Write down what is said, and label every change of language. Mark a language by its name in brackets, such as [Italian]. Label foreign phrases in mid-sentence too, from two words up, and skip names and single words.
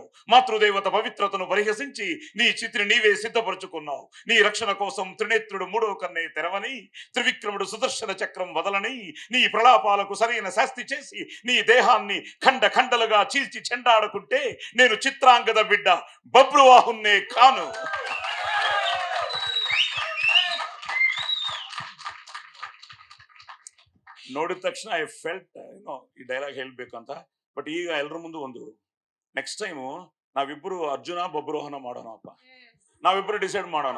[Telugu] మాతృదేవత పవిత్రతను పరిహసించి నీ చితిని నీవే సిద్ధపరుచుకున్నావు. నీ రక్షణ కోసం త్రినేత్రుడు మూడో కన్నే తెరవని, త్రివిక్రముడు సుదర్శన చక్రం వదలని, నీ ప్రలాపాలకు సరైన శాస్తి చేసి నీ దేహాన్ని ఖండ ఖండలుగా చీల్చి చెండాడుకుంటే నేను చిత్రాంగద బిడ్డ బబ్రువాహున్నే కాను. [Kannada] ನೋಡಿದ ತಕ್ಷಣ [English] I felt [Kannada] ಈ ಡೈಲಾಗ್ ಹೇಳ್ಬೇಕಂತ. ಬಟ್ ಈಗ ಎಲ್ಲರ ಮುಂದೆ ಒಂದು [English] next time [Kannada] ನಾವಿಬ್ರು ಅರ್ಜುನ ಬಬ್ರುವಾಹನ ಮಾಡೋಣ ಅಪ್ಪ. ನಾವಿಬ್ರು ಡಿಸೈಡ್ ಮಾಡೋಣ.